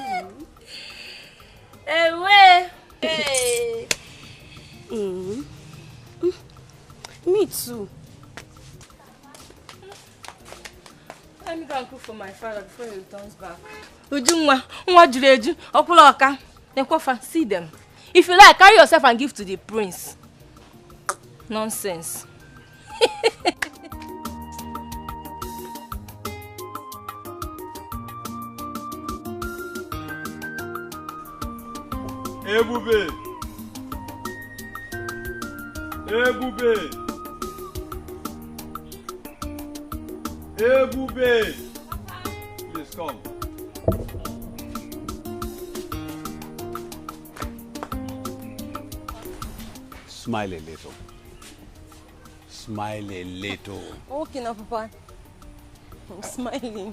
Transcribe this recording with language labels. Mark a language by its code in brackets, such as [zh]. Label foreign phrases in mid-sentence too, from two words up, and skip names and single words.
[en] Hey. too. Let me go and cook for my father before he returns back. [ig] Ujunwa, nwa juru eju, okula oka. [en] See them. If you like, carry yourself and give to the prince. Nonsense. Ebube! Ebube! Ebube! Please come. Smile a little. Smile a little. Okay now, Papa. I'm smiling.